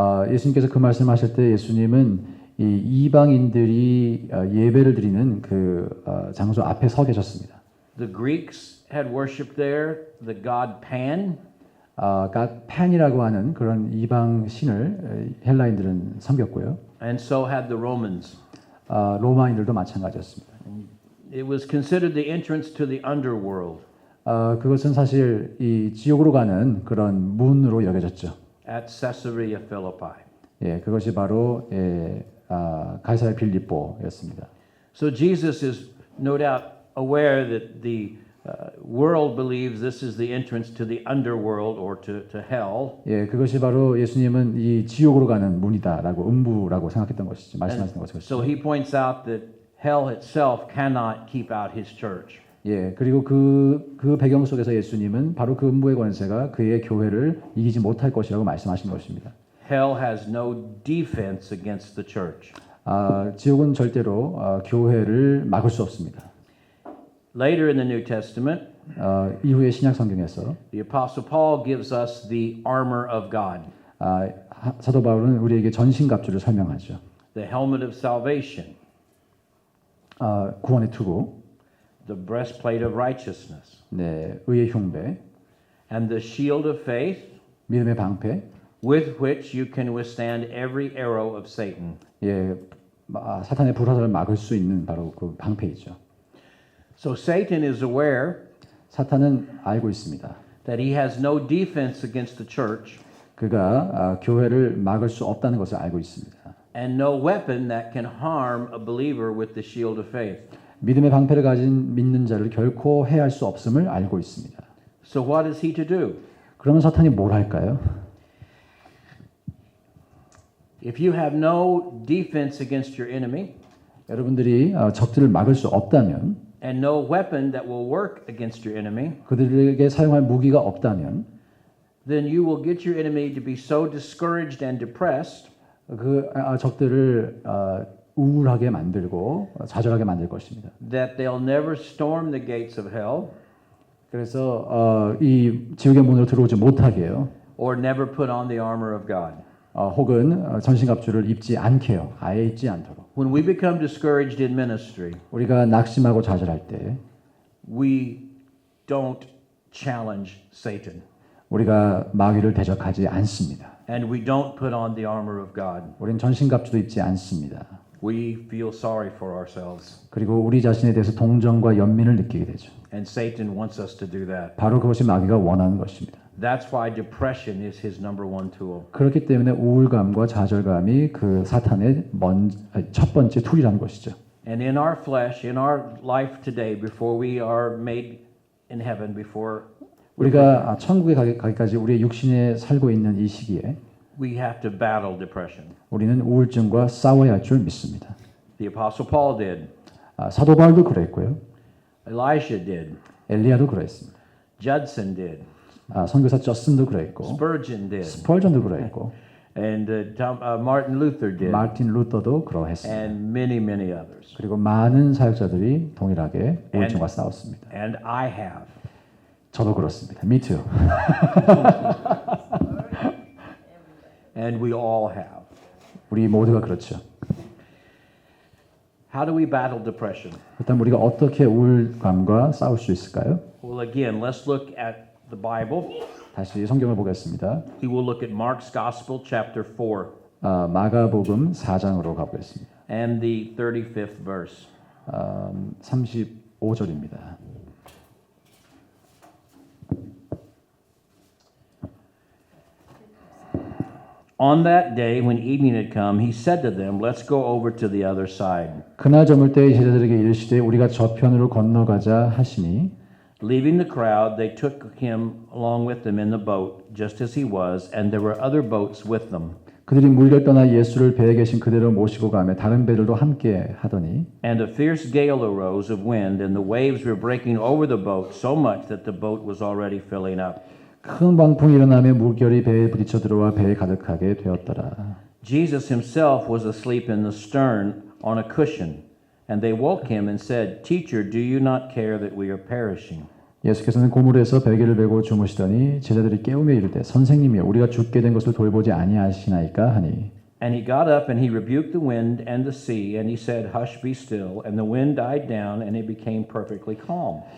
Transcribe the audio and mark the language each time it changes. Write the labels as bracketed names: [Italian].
[Korean] 예수님께서 그 말씀하실 때 예수님은 이 이방인들이 예배를 드리는 그 장소 앞에 서 계셨습니다. [English] The Greeks had worshipped there the god Pan. [Korean] 판이라고 하는 그런 이방 신을 헬라인들은 섬겼고요. [English] And so had the Romans. [Korean] 로마인들도 마찬가지였습니다. [English] It was considered the entrance to the underworld. [Korean] 그것은 사실 이 지옥으로 가는 그런 문으로 여겨졌죠. [English] At Caesarea Philippi. [Korean] 그것이 바로 가이사랴 빌립보였습니다. [English] So Jesus is no doubt aware that the world believes this is the entrance to the underworld or to hell. [Korean] 그것이 바로 예수님은 이 지옥으로 가는 문이다라고 음부라고 생각했던 것이죠. 말씀하시는 것이죠. [English] So he points out that hell itself cannot keep out his church. [Korean] 그리고 그 배경 속에서 예수님은 바로 그 음부의 권세가 그의 교회를 이기지 못할 것이라고 말씀하신 것입니다. [English] Hell has no defense against the church. [Korean] 지옥은 절대로 교회를 막을 수 없습니다. [English] Later in the New Testament, [Korean] 이후에 신약 성경에서 [English] the Apostle Paul gives us the armor of God. [Korean] 사도 바울은 우리에게 전신갑주를 설명하죠. [English] The helmet of salvation. [Korean] 구원의 투구, [English] The breastplate of righteousness. [Korean] 의의 흉배, [English] And the shield of faith, [Korean] 믿음의 방패, [English] with which you can withstand every arrow of Satan. [Korean] 사탄의 불화살을 막을 수 있는 바로 그 방패이죠. [English] So Satan is aware [Korean] 사탄은 알고 있습니다. [English] that he has no defense against the church. [Korean] 그가 교회를 막을 수 없다는 것을 알고 있습니다. [English] And no weapon that can harm a believer with the shield of faith. [Korean] 믿음의 방패를 가진 믿는 자를 결코 해할 수 없음을 알고 있습니다. [English] So what is he to do? [Korean] 그러면 사탄이 뭘 할까요? [English] If you have no defense against your enemy, [Korean] 여러분들이 적들을 막을 수 없다면 [English] and no weapon that will work against your enemy, [Korean] 그들에게 사용할 무기가 없다면 [English] then you will get your enemy to be so discouraged and depressed [Korean] 그 적들을 우울하게 만들고 좌절하게 만들 것입니다. [English] that they'll never storm the gates of hell [Korean] 그래서 이 지옥의 문으로 들어오지 못하게 해요. [English] or never put on the armor of God. [Korean] 혹은 전신갑주를 입지 않게 해요. 아예 입지 않도록. [English] When we become discouraged in ministry, [Korean] 우리가 낙심하고 좌절할 때 [English] we don't challenge Satan. [Korean] 우리가 마귀를 대적하지 않습니다. [English] And we don't put on the armor of God. [Korean] 우리는 전신갑주도 입지 않습니다. [English] We feel sorry for ourselves. [Korean] 그리고 우리 자신에 대해서 동정과 연민을 느끼게 되죠. [English] And Satan wants us to do that. [Korean] 바로 그것이 마귀가 원하는 것입니다. [English] That's why depression is his number one tool. [Korean] 그렇기 때문에 우울감과 좌절감이 그 사탄의 첫 번째 툴이라는 것이죠. [English] And in our flesh, in our life today, before we are made in heaven, before [Korean] 우리가 천국에 가기까지 우리의 육신에 살고 있는 이 시기에 [English] we have to battle depression. [Korean] 우리는 우울증과 싸워야 할 줄 믿습니다. [English] The Apostle Paul did. [Korean] 사도 바울도 그랬고요. [English] Elisha did. [Korean] 엘리야도 그랬습니다. [English] Judson did. [Korean] 선교사 저슨도 그랬고 [English] Spurgeon did. [Korean] 스펄전도 그랬고 [English] And Martin Luther did. [Korean] 마틴 루터도 그러했습니다. [English] And many, many others. [Korean] 그리고 많은 사역자들이 동일하게 우울증과 싸웠습니다. [English] And I have. [Korean] 저도 그렇습니다. [English] Me too. And we all have. [Korean] 우리 모두가 그렇죠. [English] How do we battle depression? [Korean] 일단 우리가 어떻게 우울감과 싸울 수 있을까요? [English] Well, again, let's look at the Bible. [Korean] 다시 성경을 보겠습니다. [English] We will look at Mark's Gospel, chapter 4, [Korean] 마가복음 4장으로 가보겠습니다. [English] and the 35th verse. [Korean] 35절입니다. [English] On that day, when evening had come, he said to them, "Let's go over to the other side." [Korean] 그날 저물 때 제자들에게 이르시되 우리가 저편으로 건너가자 하시니 [English] Leaving the crowd, they took him along with them in the boat, just as he was, and there were other boats with them. [Korean] 그들이 물결 떠나 예수를 배에 계신 그대로 모시고 가며 다른 배들도 함께 하더니 [English] And a fierce gale arose of wind, and the waves were breaking over the boat so much that the boat was already filling up. [Korean] 큰 광풍이 일어나며 물결이 배에 부딪혀 들어와 배에 가득하게 되었더라. [English] Jesus himself was asleep in the stern on a cushion, and they woke him and said, "Teacher, do you not care that we are perishing?" [Korean] 예수께서는 고물에서 베개를 베고 주무시더니 제자들이 깨우며 이르되 선생님이여 우리가 죽게 된 것을 돌보지 아니하시나이까 하니 [English] And he got up and he rebuked the wind and the sea, and he said, "Hush, be still." And the wind died down, and it became perfectly calm.